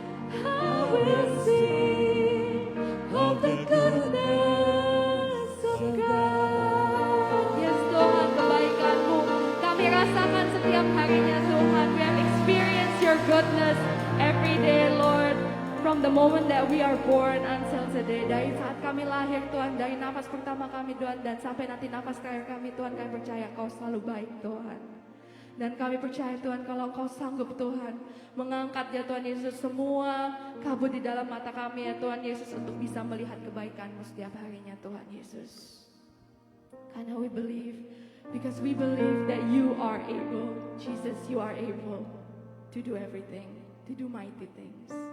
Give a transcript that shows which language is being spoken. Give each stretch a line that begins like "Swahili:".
English: I will sing of the goodness of God.
Indonesian: Yes, Tuhan, kebaikan-Mu kami rasakan setiap harinya, Tuhan.
English: We have experienced your goodness every day, Lord. From the moment that we are born until today.
Indonesian: Dari saat kami lahir, Tuhan, dari nafas pertama kami, Tuhan, dan sampai nanti nafas terakhir kami, Tuhan, kami percaya Kau selalu baik, Tuhan. Dan kami percaya, Tuhan, kalau Kau sanggup, Tuhan, mengangkat, ya Tuhan Yesus, semua kabut di dalam mata kami, ya Tuhan Yesus, untuk bisa melihat kebaikan-Mu setiap harinya, Tuhan Yesus.
English: Karena we believe, because we believe that you are able, Jesus, you are able to do everything, to do mighty things.